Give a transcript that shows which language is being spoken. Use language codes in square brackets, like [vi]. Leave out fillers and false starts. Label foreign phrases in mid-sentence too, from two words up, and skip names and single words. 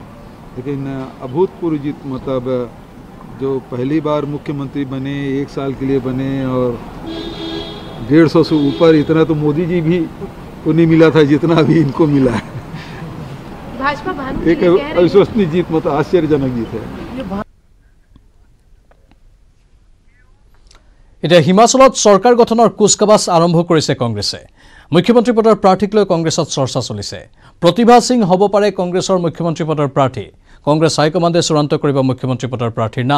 [hi] लेकिन अभूतपूर्व जीत, मतलब जो पहली बार मुख्यमंत्री बने, 1 साल के लिए बने और 150 से ऊपर, इतना तो मोदी जी भी को नहीं मिला था जितना अभी इनको मिला है। भाजपा एक अविश्वसनीय जीत, मतलब आश्चर्यजनक जीत है। [as] এতিয়া হিমাচলত চৰকাৰ গঠনৰ কুচকাৱাজ আৰম্ভ কৰিছে কংগ্ৰেছে। মুখ্যমন্ত্ৰী পদৰ প্ৰাৰ্থীক লৈ কংগ্ৰেছত চৰ্চা চলিছে। প্ৰতিভা সিং হ'ব পাৰে কংগ্ৰেছৰ মুখ্যমন্ত্ৰী পদৰ প্ৰাৰ্থী। কংগ্ৰেছ হাইকমাণ্ডে চূড়ান্ত কৰিব মুখ্যমন্ত্ৰী পদৰ প্ৰাৰ্থীৰ নাম।